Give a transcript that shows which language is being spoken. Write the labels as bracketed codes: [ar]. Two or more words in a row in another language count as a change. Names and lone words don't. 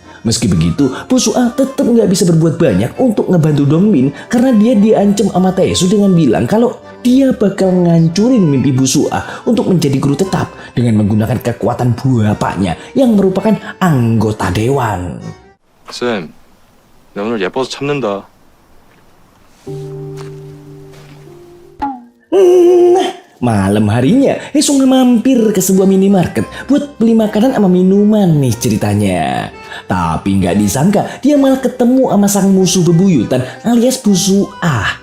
[id] Meski begitu, Bu Suah tetap gak bisa berbuat banyak untuk ngebantu Dongmin karena dia diancam sama Taesu dengan bilang kalau dia bakal ngancurin mimpi Bu Suah untuk menjadi guru tetap dengan menggunakan kekuatan bapaknya yang merupakan anggota dewan. [ko] 쌤, 나 오늘 예뻐서 참는다. [id] Malam harinya, Haesung mampir ke sebuah minimarket buat beli makanan sama minuman nih ceritanya. Tapi nggak disangka dia malah ketemu sama sang musuh bebuyutan alias Bu Suah.